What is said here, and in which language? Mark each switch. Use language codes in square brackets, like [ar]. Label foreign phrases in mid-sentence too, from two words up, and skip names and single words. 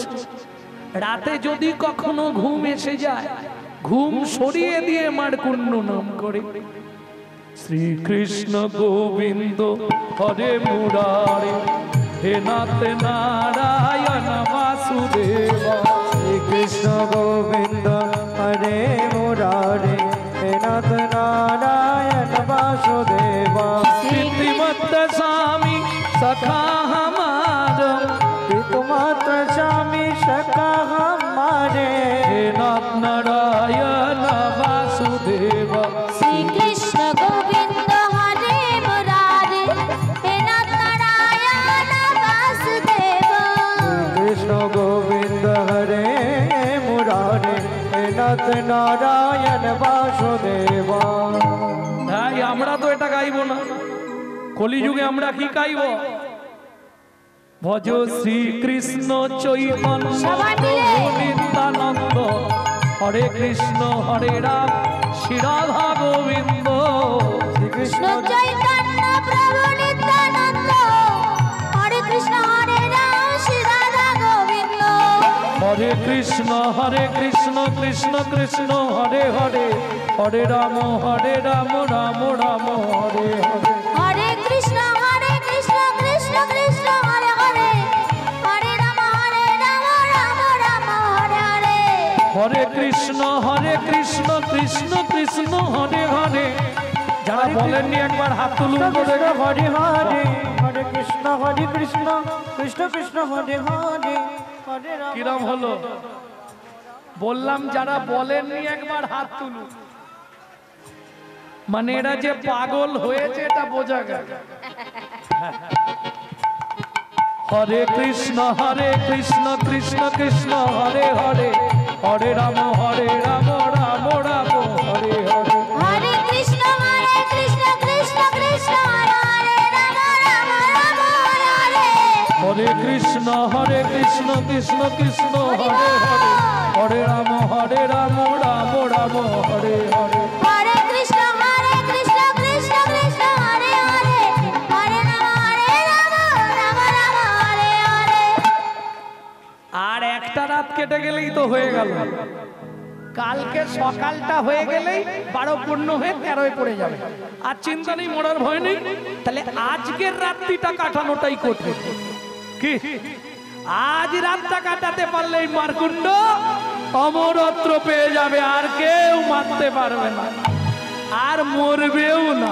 [bn] রাতে যদি কখনো ঘুম এসে যায়, ঘুম সরিয়ে দিয়ে মারকুণ্ড নাম করে [sa] श्रीकृष्ण गोविन्द हरे मुरारे हे नाथ नारायण वासुदेव। श्रीकृष्ण गोविन्द हरे मुरारे हे नाथ नारायण वासुदेव। [hi] श्रीमंत स्वामी सखा हमार, पितुमात्र स्वामी सखा हमारे हे नाथ नारायण वासुदेव। [sa] श्री कृष्ण गोविंद हरे मुरारे हे नाथ नारायण वासुदेव। कृष्ण गोविंद हरे मुरारे हे नाथ नारायण वासुदेव। [bn] ভাই আমরা তো এটা গাইবো না, কলিযুগে আমরা কি গাইব? ভজ শ্রীকৃষ্ণ চৈতন্য নিত্যানন্দ হরে কৃষ্ণ হরে রাম শ্রী রাধা গোবিন্দ। কৃষ্ণ চৈতন্য প্রভু নিত্যানন্দ হরে কৃষ্ণ হরে রাম শ্রী রাধা গোবিন্দ। [sa] हरे कृष्ण कृष्ण कृष्ण हरे हरे हरे राम राम राम हरे हरे। हरे कृष्ण कृष्ण कृष्ण हरे हरे हरे राम राम राम हरे हरे। हरे कृष्ण कृष्ण कृष्ण हरे हरे। [bn] যারা বলেননি একবার হাত তুলুন করে। [sa] हरे हरे हरे कृष्ण कृष्ण कृष्ण हरे हरे हरे राम। [bn] কিরম হলো? বললাম যারা বলেননি একবার হাত তুলুন। মানে এরা যে পাগল হয়েছে এটা বোঝা গেল। [sa] हरे कृष्ण कृष्ण कृष्ण हरे हरे हरे राम राम राम हरे हरे। हरे कृष्ण कृष्ण कृष्ण हरे हरे राम राम राम हरे हरे। हरे कृष्ण कृष्ण कृष्ण हरे हरे हरे राम राम राम हरे हरे। हरे कृष्ण कृष्ण कृष्ण हरे हरे हरे राम राम राम हरे हरे। [bn] আর একটা রাত কেটে গেলেই তো হয়ে গেল। কালকে সকালটা হয়ে গেলেই 12 পূর্ণ হয়ে 13 পড়ে যাবে, আর চিন্তা নেই, মরার ভয় নেই। তাহলে আজকের রাত্রিটা কাটানোটাই কঠিন। কি আজ রাতটা কাটাতে পারলেই মারকুণ্ড অমরত্ব পেয়ে যাবে, আর কেউ মারতে পারবে না, আর মরবেও না।